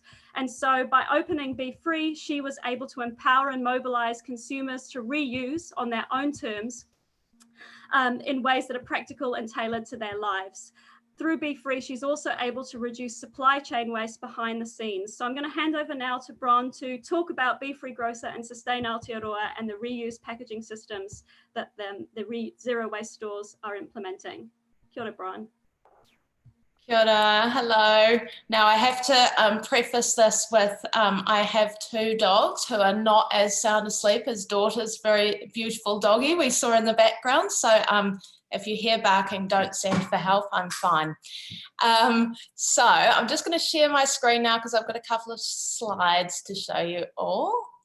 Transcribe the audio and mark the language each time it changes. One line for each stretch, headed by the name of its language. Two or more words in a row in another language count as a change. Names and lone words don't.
English: And so by opening Be Free, she was able to empower and mobilize consumers to reuse on their own terms in ways that are practical and tailored to their lives. Through Be Free, she's also able to reduce supply chain waste behind the scenes. So I'm going to hand over now to Bron to talk about Be Free Grocer and Sustain Aotearoa and the reuse packaging systems that the zero waste stores are implementing.
Māori: Kia ora, Bron. Kia ora,
English: hello. Now I have to preface this with I have 2 dogs who are not as sound asleep as Daughter's very beautiful doggy we saw in the background. So if you hear barking, don't send for help, I'm fine. So I'm just going to share my screen now because I've got a couple of slides to show you all.